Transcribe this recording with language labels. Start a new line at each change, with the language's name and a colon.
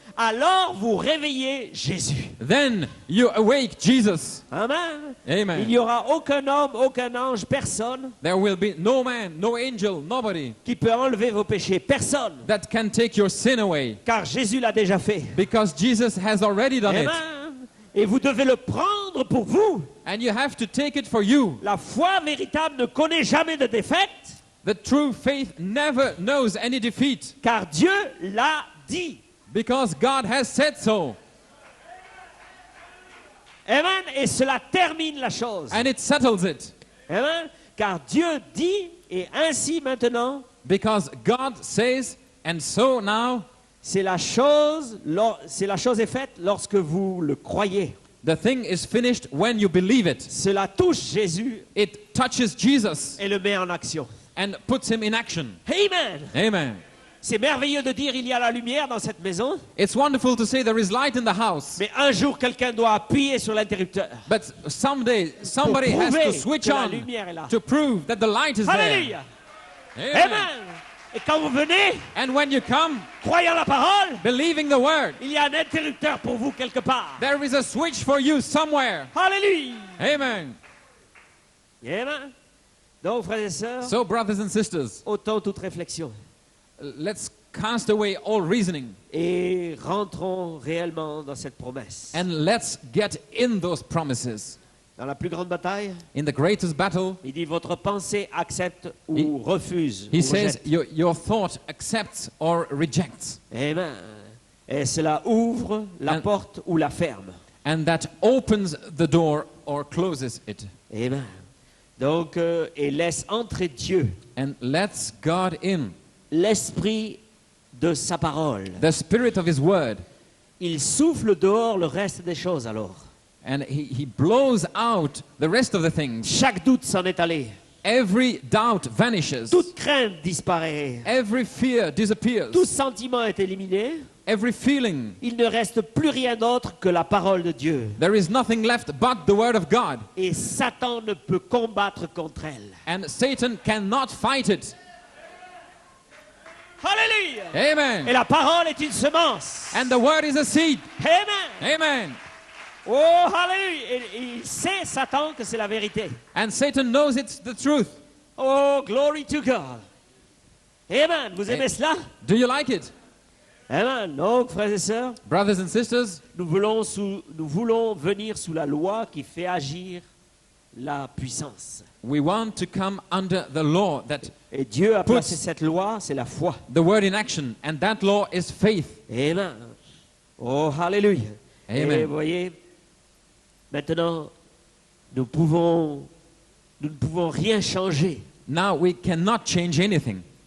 French: Alors vous réveillez Jésus.
English: Then you awake Jesus.
French: Amen. Il Amen. n'y aura aucun homme, aucun ange, personne
English: There will be no man, no angel, nobody
French: qui peut enlever vos péchés. Personne.
English: that can take your sin away,
French: Car Jésus l'a déjà fait.
English: because Jesus has already done it. Amen.
French: Et vous devez le prendre pour vous.
English: And you have to take it for you.
French: La foi véritable ne connaît jamais de défaite,
English: The true faith never knows any defeat,
French: car Dieu l'a dit.
English: because God has said so.
French: Amen. Et cela termine la chose.
English: And it settles it, Amen.
French: Car Dieu dit, et ainsi maintenant,
English: because God says, and so now
French: c'est la chose est faite lorsque vous le croyez.
English: the thing is finished when you believe it.
French: Cela touche Jésus
English: It touches Jesus
French: et le met en action.
English: and puts him in action. Amen. Amen.
French: C'est merveilleux de dire il y a la lumière dans cette maison,
English: It's wonderful to say there is light in the house,
French: mais un jour quelqu'un doit appuyer sur l'interrupteur.
English: but someday somebody
French: Pour
English: has to
French: prouver
English: switch
French: que la
English: on
French: lumière est là.
English: to prove that the light is there.
French: Alléluia. Amen. Amen. Et quand vous venez,
English: And when you come,
French: croyant la parole,
English: believing the word,
French: il y a un interrupteur pour vous quelque part.
English: there is a switch for you somewhere.
French: Alléluia. Amen. Amen. Donc, frères et sœurs,
English: So, brothers and sisters,
French: ôtons toute réflexion
English: let's cast away all reasoning
French: et rentrons réellement dans cette promesse.
English: and let's get in those promises.
French: Dans la plus grande bataille,
English: In the greatest battle,
French: il dit votre pensée accepte ou refuse.
English: he
French: ou
English: says
French: rejette.
English: your thought accepts or rejects,
French: Amen. Et cela ouvre la
English: And-
French: porte ou la ferme.
English: and that opens the door or closes it. Amen.
French: Donc, et laisse entrer Dieu,
English: And lets God in,
French: l'esprit de sa parole.
English: the spirit of his word,
French: Il souffle dehors le reste des choses alors.
English: and he blows out the rest of the things.
French: Chaque doute s'en est allé.
English: Every doubt vanishes.
French: Toute crainte disparaît.
English: Every fear disappears.
French: Tout sentiment est éliminé.
English: Every feeling.
French: Il ne reste plus rien d'autre que la parole de Dieu.
English: There is nothing left but the word of God.
French: Et Satan ne peut combattre contre elle.
English: And Satan cannot fight it.
French: Alléluia. Et Amen. la parole est une semence.
English: And the word is a seed. Amen. Amen.
French: Oh, alléluia. Et il sait, Satan, que c'est la vérité.
English: And Satan knows it's the truth. Oh, glory to God. Amen.
French: Vous aimez cela?
English: Do you like it?
French: Amen. Donc, frères et sœurs,
English: Brothers and sisters,
French: nous voulons venir sous la loi qui fait agir la puissance.
English: we want to come under the law that
French: Et Dieu a
English: Puts-
French: placé cette loi, c'est la foi.
English: the word in action, and that law is faith.
French: Amen. Oh, alléluia. Amen. Et vous voyez, maintenant, nous ne pouvons rien changer.
English: Now we cannot change anything.